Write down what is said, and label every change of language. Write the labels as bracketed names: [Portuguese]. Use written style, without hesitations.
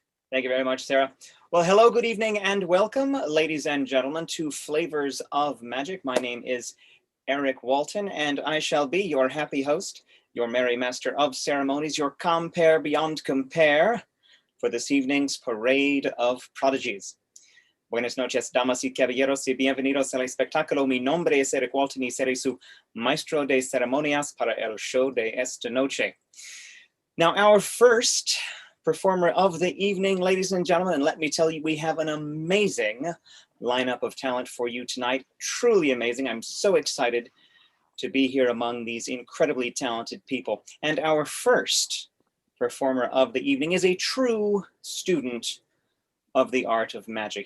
[English] Thank you very much, Sarah. Well, hello, good evening, and welcome, ladies and gentlemen, to Flavors of Magic. My name is Eric Walton, and I shall be your happy host, your merry master of ceremonies, your compere beyond compare for this evening's Parade of Prodigies. [Spanish] Buenas noches, damas y caballeros, y bienvenidos al espectáculo. Mi nombre es Eric Walton y seré su maestro de ceremonias para el show de esta noche. [English] Now, our first performer of the evening, ladies and gentlemen, and let me tell you, we have an amazing lineup of talent for you tonight. Truly amazing. I'm so excited to be here among these incredibly talented people. And our first performer of the evening is a true student of the art of magic.